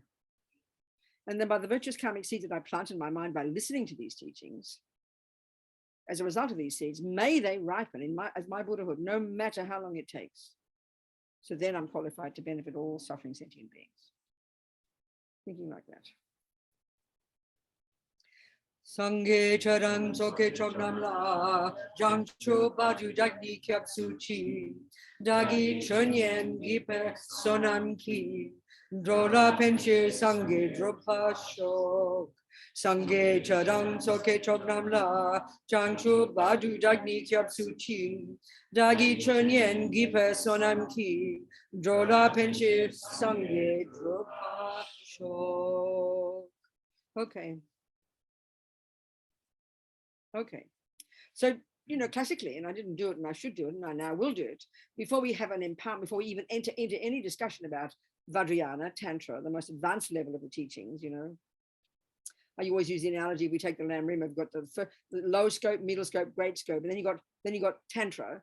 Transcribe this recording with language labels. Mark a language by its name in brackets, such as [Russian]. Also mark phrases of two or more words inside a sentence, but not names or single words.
[English] And then by the virtuous karmic seeds that I plant in my mind by listening to these teachings, as a result of these seeds, may they ripen as my Buddhahood, no matter how long it takes. So then I'm qualified to benefit all suffering sentient beings. Thinking like that. [Tibetan] སངས་རྒྱས་ཆོས་དང་ཚོགས་ཀྱི་མཆོག་རྣམས་ལ་བྱང་ཆུབ་བར་དུ་བདག་ནི་སྐྱབས་སུ་མཆི བདག་གིས་ཆོས་ཉན་བགྱིས་པའི་བསོད་ནམས་ཀྱིས་འགྲོ་ལ་ཕན་ཕྱིར་སངས་རྒྱས་འགྲུབ་པར་ཤོག་སངས་རྒྱས་ཆོས་དང་ཚོགས་ཀྱི་མཆོག་རྣམས་ལ་བྱང་ཆུབ་བར་དུ་བདག་ནི་སྐྱབས་སུ་མཆི་བདག་གིས་ཆོས་ཉན་བགྱིས་པའི་བསོད་ནམས་ཀྱིས་འགྲོ་ལ་ཕན་ཕྱིར་སངས་རྒྱས་འགྲུབ་པར་ཤོག. [English] Okay, so, classically, and I didn't do it and I should do it and I now will do it, before we have an empowerment, before we even enter into any discussion about Vajrayana, Tantra, the most advanced level of the teachings, I always use the analogy, we take the Lam Rim, I've got the low scope, middle scope, great scope, and then you got Tantra.